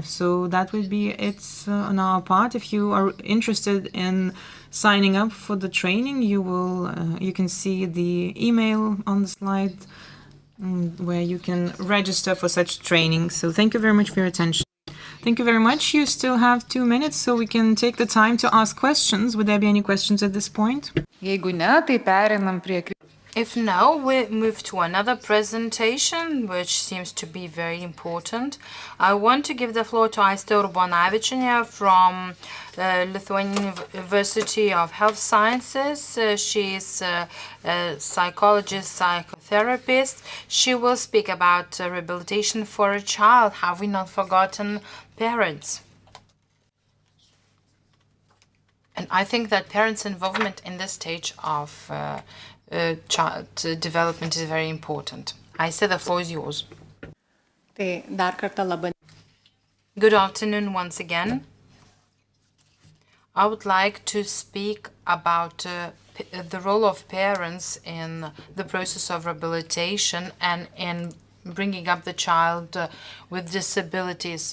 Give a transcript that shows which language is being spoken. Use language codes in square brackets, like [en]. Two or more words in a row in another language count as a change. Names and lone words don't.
[en] So that will be it on our part. If you are interested in signing up for the training, you can see the email on the slide where you can register for such training. So thank you very much for your attention. Thank you very much. You still have 2 minutes, so we can take the time to ask questions. Would there be any questions at this point? [lt] Jeigu ne, tai pereinam prie [en] If no, we move to another presentation, which seems to be very important. I want to give the floor to Aiste Urbonavičienė from Lithuanian University of Health Sciences. She's a psychologist, psychotherapist. She will speak about rehabilitation for a child. Have we not forgotten parents? And I think that parents' involvement in this stage of child development is very important. I say the floor is yours. [lt] Tai dar kartą labai. [en] Good afternoon once again. I would like to speak about the role of parents in the process of rehabilitation and in bringing up the child with disabilities.